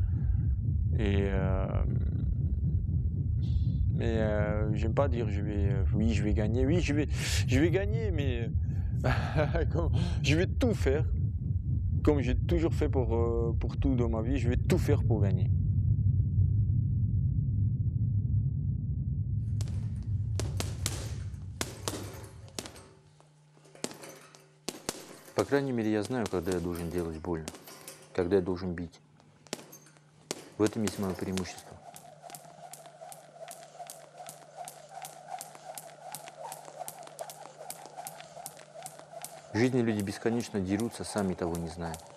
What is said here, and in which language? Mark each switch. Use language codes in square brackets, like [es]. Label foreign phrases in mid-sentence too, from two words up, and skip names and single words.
[fr] Mais j'aime pas dire oui, je vais gagner. Oui, je vais gagner, mais je vais tout faire. Comme j'ai toujours fait pour tout dans ma vie, je vais tout faire pour gagner. [ru] По крайней мере, я знаю, когда я должен делать больно, когда я должен бить. В этом есть мое преимущество. В жизни люди бесконечно дерутся, сами того не зная.